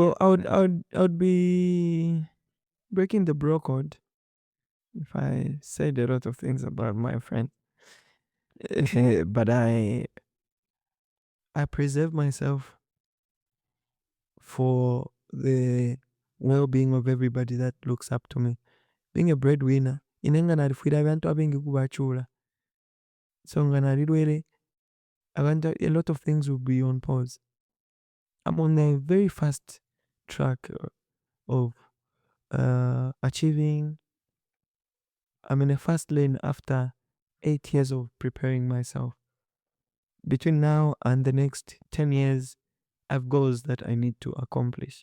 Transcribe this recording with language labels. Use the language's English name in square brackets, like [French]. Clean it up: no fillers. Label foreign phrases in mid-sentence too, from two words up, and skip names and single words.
[English] Well, I would be breaking the bro code if I said a lot of things about my friend. But I preserve myself for the well-being of everybody that looks up to me. Being a breadwinner, [Bemba] inenga narifwira abantu abengi kubachula. So nga narirwere, [English] a lot of things will be on pause. I'm on a very fast track of achieving. I'm in a fast lane after 8 years of preparing myself. Between now and the next 10 years, I have goals that I need to accomplish.